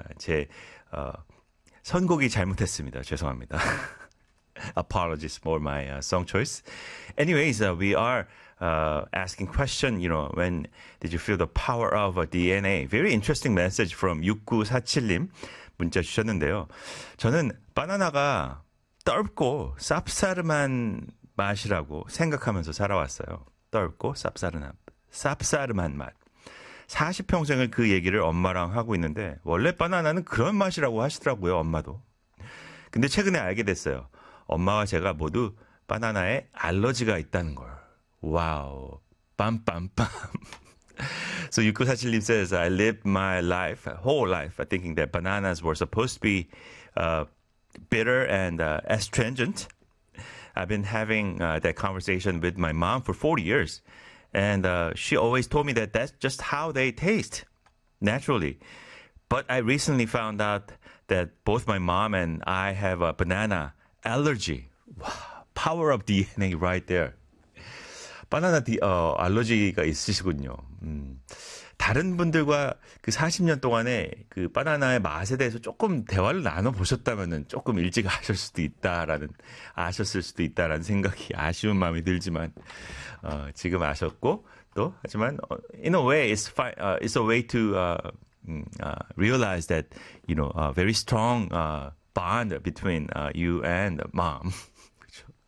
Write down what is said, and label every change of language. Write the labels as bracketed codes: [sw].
[ko] 제 선곡이 잘못했습니다. 죄송합니다. [en] Apologies for my song choice. Anyways, we are asking question, when did you feel the power of DNA? Very interesting message from 6947님 [ko] 문자 주셨는데요. 저는 바나나가 떫고 쌉싸름한 맛이라고 생각하면서 살아왔어요. 떫고 쌉싸름한 맛. 40평생을 그 얘기를 엄마랑 하고 있는데 원래 바나나는 그런 맛이라고 하시더라고요, 엄마도. 근데 최근에 알게 됐어요. 엄마와 제가 모두 바나나에 알러지가 있다는 걸. 와우. 빰빰빰. [en] So 6947님 says, I lived my life, whole life, thinking that bananas were supposed to be bitter and astringent. I've been having that conversation with my mom for 40 years, and she always told me that that's just how they taste, naturally. But I recently found out that both my mom and I have a banana allergy. Wow, power of DNA right there. [ko] 바나나 알러지가 있으시군요. 다른 분들과 그 40년 동안에 그 바나나의 맛에 대해서 조금 대화를 나눠보셨다면 조금 일찍 아셨을 수도 있다라는 생각이 아쉬운 마음이 들지만, 지금 아셨고, 또, 하지만, [en] in a way, it's fine, it's a way to, realize that, very strong, bond between, you and mom. [ko] 그렇죠.